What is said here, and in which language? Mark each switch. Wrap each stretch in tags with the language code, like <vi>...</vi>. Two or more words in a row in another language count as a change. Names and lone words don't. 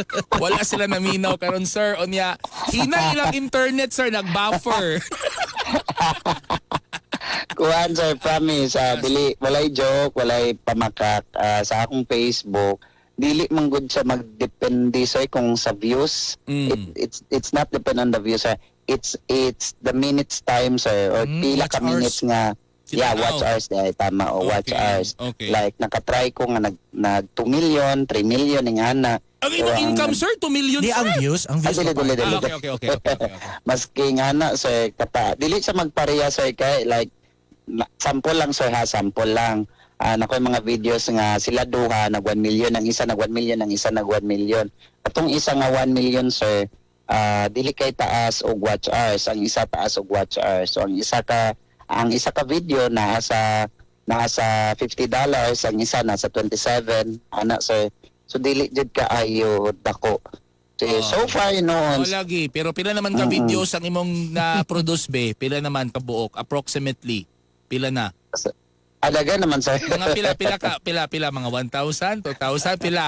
<ceb>Wala sila naminaw karon sir. Unya hina ilang internet sir nag-buffer. Kuan sir, promise dili walay joke, walay pamakak sa akong Facebook. Dili man gud siya magdepende sir kung sa views.</ceb> <en>It's not depend on the views sir. It's the minutes time sir or</en> <ceb>pila ka</ceb> <en>minutes nga watch hours</en> <ceb>tama o</ceb> <en>watch hours.</en> <ceb>Like nakatry ko nga nag 2 million, 3 million nga na. Ang income sir 2 million di sir. ang views</ceb> <en>Okay.</en> <ceb>Maski nga na sir dili siya magpareha sir kay like sample lang sir ha, sample lang. Nakoy mga videos nga sila duha nag 1 million, ang isa nag 1 million, ang isa nag 1 million. Atong isa nga 1 million sir dili kay taas og</ceb> <en>watch hours,</en> <ceb>ang isa taas og</ceb> <en>watch hours.</en> <ceb>So ang isa ka video nasa $50, ang isa nasa 27 ana sir. So dili jud ka ayo dako.</ceb> <en>So far</en> <ceb>noon. Lagi pero pila naman ka videos ang imong na-produce be? Pila naman ka buok approximately? Pila na? Adaga naman sir. Mga pila mga 1,000, 2,000 pila.</ceb>